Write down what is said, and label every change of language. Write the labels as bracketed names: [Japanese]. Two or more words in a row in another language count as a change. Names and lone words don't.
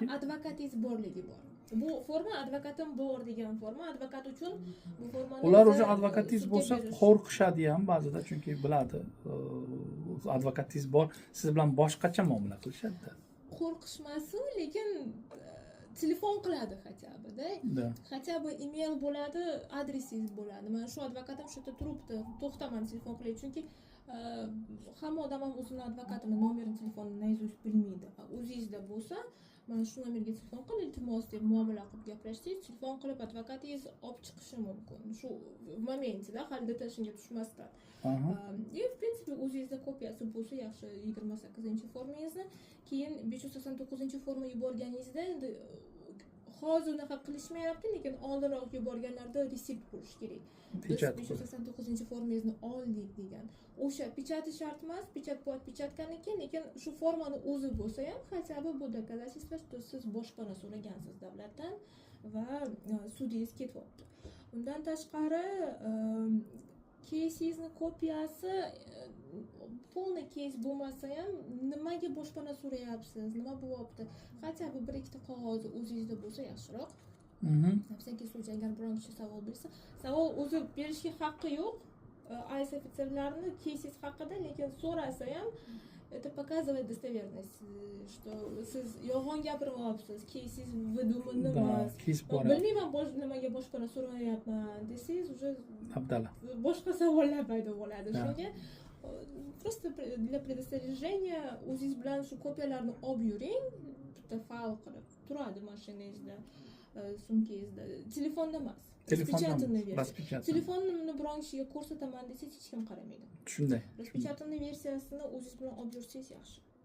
[Uzbek] advokatingiz borligi bor. Bu forma advokatim bor degan forma, advokat uchun bu formani ular o'sha advokatingiz bo'lsa qo'rqishadi ham ba'zida, chunki biladi advokatingiz bor, siz bilan boshqacha muomala qilishadi. Qo'rqishmasin, lekin telefon qiladi хотя-бы-da. Хотя-бы email bo'ladi, adresingiz bo'ladi. Mana shu advokatim shu yerda turibdi, to'xtaman telefon qilay, chunki hamma odam ham o'zini advokatini nomerini telefonini naizust bilmaydi. O'zingizda bo'lsa, mana shu nomerga telefon qilib, iltimos deb muomala qilib gaplashsangiz, telefon qilib advokatingiz olib chiqishi mumkin. Shu momentida hali detashinga tushmasdan. [Russian] В принципе, [Uzbek] o'zingizda kopiyasi bo'lsa yaxshi, 28-formangizni, keyin 589-forma yuborganingizda endi hozir unaqa qilishmayapti, lekin oldinroq yuborganlarda resept bo'lishi kerak. Biz 589-formangizni oldik degan. O'sha pechati shart emas, pechat bor, pechatgandan keyin, lekin shu formani o'zi bo'lsa ham, хотя-бы bu [Russian] доказательство, что [Uzbek] siz boshpana so'ragansiz davlatdan va sudingiz ketyapti. Undan tashqari, кейсingizning kopiyasi [Russian] полный кейс [Uzbek] bo'lmasa ham, nimaga boshpana so'rayapsiz, nima bo'lyapti, хотя-бы bir ikkita qog'oz o'zingizda bo'lsa yaxshiroq. [Russian] Всякий случай, [Uzbek] agar biron kishi savol bersa, savol o'zi berishga haqqi yo'q. Ayz ofitserlarni кейсинgiz haqida, lekin so'rasa ham [Russian] это показывает достоверность, что [Uzbek] siz yolg'on gapirmayapsiz, кейсинgiz выдуманный emas. Bilmayman nimaga boshpana so'rayapman desangiz, уже abdala boshqa savollar paydo bo'ladi. Shunga [Russian] Просто для предостережения [Uzbek] o'zingiz bilan shu kopiyalarni olib yuring, bitta faйл qilib turadi mashinangizda, sumkangizda. Telefonda emas. Telefonni biron kishiga ko'rsataman desangiz hech kim qaramaydi. Shunday. Распечатанный versiyasini o'zingiz bilan olib yursangiz yaxshi.